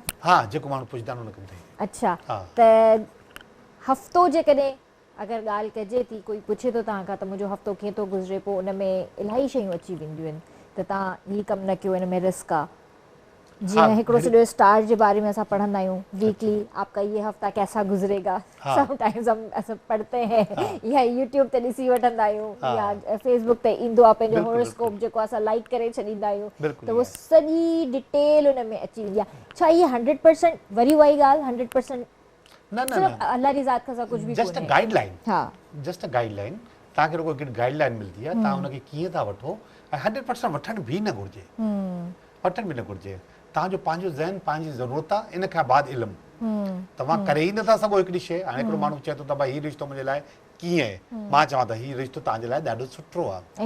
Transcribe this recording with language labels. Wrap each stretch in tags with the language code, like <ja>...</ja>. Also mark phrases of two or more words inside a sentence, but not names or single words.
<sd>हा, जेको माण्हू पुछंदा आहिनि उनखे ॿुधाईंदा। अच्छा हा। त हफ़्तो जेकॾहिं अगरि ॻाल्हि कजे थी, कोई पुछे थो तव्हां खां त मुंहिंजो हफ़्तो कीअं थो गुज़रे, पोइ उन में इलाही शयूं अची वेंदियूं आहिनि त तव्हां हीअ कमु न कयो, हिन में रिस्क आहे। जीअं हिकिड़ो सॼो स्टार जे बारे में असां पढ़ंदा आहियूं वीकली,</sd> <ur>آپ کا یہ ہفتہ کیسا گزرے گا,</ur> <sd>समटाइम्स हम असां</sd> <ur>پڑھتے ہیں,</ur> <sd>या यूट्यूब ते ॾिसी वठंदा आहियूं, या फेसबुक ते ईंदो आहे पंहिंजो हॉरोस्कोप जेको असां लाइक करे छॾींदा आहियूं, त उहो सॼी डिटेल उन में अची वेंदी आहे। छा इहा 100% वरी उहा ई ॻाल्हि 100% न न सिर्फ़ु अल्लाह जी ज़ात खां कुझु बि</sd> <en>just a guideline.</en> <sd>हा,</sd> <en>just a guideline.</en> <sd>तव्हांखे रुगो हिकिड़ी गाइडलाइन मिलंदी आहे, तव्हां हुनखे कीअं था वठो। ऐं 100% वठण बि न घुरिजे, वठण बि न घुरिजे। तव्हांजो पंहिंजो ज़हन, पंहिंजी ज़रूरत आहे, इन खां बाद इल्मु। तव्हां करे ई नथा सघो हिकिड़ी शइ। हाणे हिकिड़ो माण्हू चए थो त भई हीउ रिश्तो मुंहिंजे लाइ कीअं आहे, मां चवां त हीउ रिश्तो तव्हांजे लाइ ॾाढो सुठो आहे,</sd>